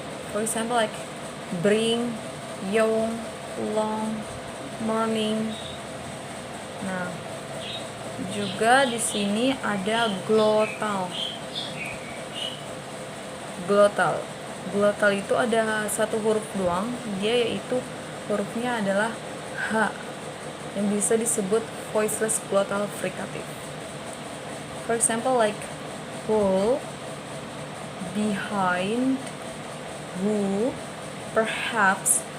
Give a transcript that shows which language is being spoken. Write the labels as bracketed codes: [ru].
[en] For example, like bring, young, long, morning. [id] Nah, juga di sini ada glottal. Glottal itu ada satu huruf doang, dia yaitu hurufnya adalah H, yang bisa disebut voiceless glottal fricative. [en] For example, like pull, behind, who, perhaps.